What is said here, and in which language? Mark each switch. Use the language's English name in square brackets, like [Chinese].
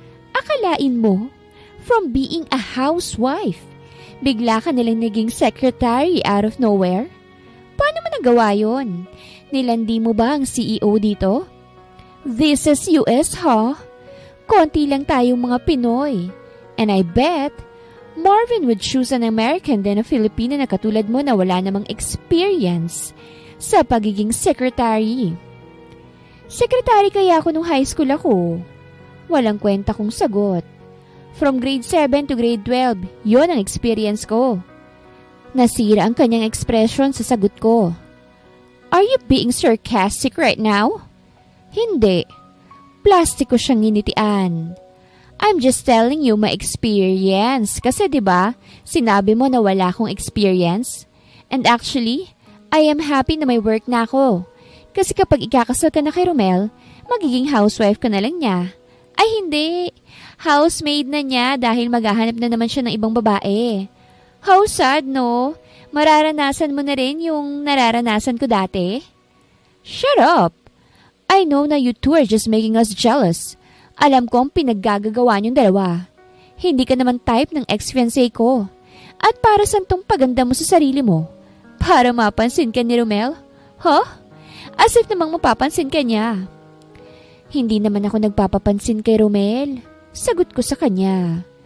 [Filipino] Akalain mo, [English] from being a housewife, [Filipino] bigla ka nilang naging secretary [English] out of nowhere? [Filipino] Paano mo nagawa yun? Nilandi mo ba ang CEO dito? [English] This is US, huh? [Filipino] Konti lang tayong mga Pinoy. [English] And I bet Marvin would choose an American than a Filipino [Filipino] na katulad mo na wala namang experience sa pagiging secretary. Secretary kaya ako nung high school ako. Walang kwenta kong sagot. [English] From grade 7 to grade 12, [Filipino] yon ang experience ko. Nasira ang kanyang expression sa sagot ko. [English] Are you being sarcastic right now? [Filipino] Hindi. Plastiko siyang nginitian. [English] I'm just telling you my experience. [Filipino] Kasi 'di ba, sinabi mo na wala akong experience. [English] And actually, I am happy [Filipino] na may work na ako. Kasi kapag ikakasal ka na kay Romel, magiging housewife ka na lang niya. Ay hindi, housemaid na niya dahil maghahanap na naman siya ng ibang babae. [English] How sad, no? [Filipino] Mararanasan mo na rin yung nararanasan ko dati? [English] Shut up! I know na you two are just making us jealous. [Filipino] Alam ko ang pinaggagawa niyong dalawa. Hindi ka naman type ng ex-fiancé ko. At para saan tong paganda mo sa sarili mo? Para mapansin ka ni Romel? Huh? [English] As if [Filipino] namang mapapansin ka niya. Hindi naman ako nagpapapansin kay Romel. Sagot ko sa kanya.